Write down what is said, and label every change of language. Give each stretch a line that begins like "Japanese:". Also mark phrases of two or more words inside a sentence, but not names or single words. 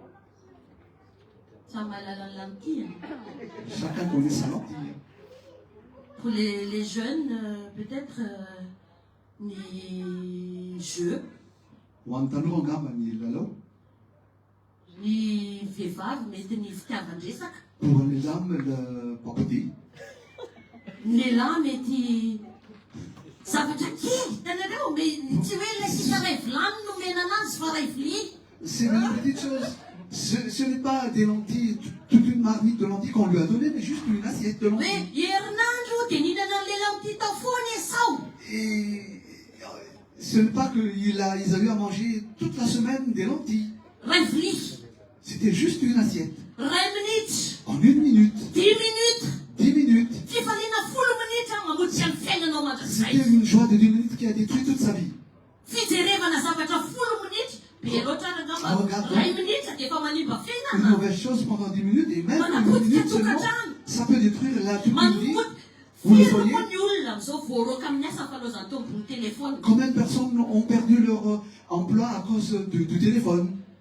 French: Chacun connaît sa lentille. Pour les jeunes, peut-être ni jeux, ni
Malagasy: vehivavy mety ny fitiavan-dresaka.
French: Pour les dames, le papoter.
Malagasy: Ny lehilahy mety zavatra kely hitanareo, tsy hoe ilay sisa ray vilany no mena anazy fa ray vilia.
French: C'est une petite chose. Ce n'est pas des lentilles, toute une marmite de lentilles qu'on lui a donné, mais juste une assiette de lentilles.
Malagasy: Mais herinandro dia nihinana an'ilay lentilles tao foana Esau.
French: Et ce n'est pas qu'ils avaient à manger toute la semaine des lentilles.
Malagasy: Ray vilia.
French: C'était juste une assiette.
Malagasy: Ray minutes.
French: En 1 minute. 10 minutes. 10 minutes.
Malagasy: Fifaliana 10 minutes mamonjy ny fiainanao mandrakizay.
French: C'était une joie de 10 minutes qui a détruit toute sa vie.
Malagasy: Fijerevana zavatra 10 minutes. Une
French: mauvaise chose pendant 10 minutes et même 1 minute seulement, ça peut détruire la toute une vie. Vous le voyez? Combien de personnes ont perdu leur emploi à cause du téléphone?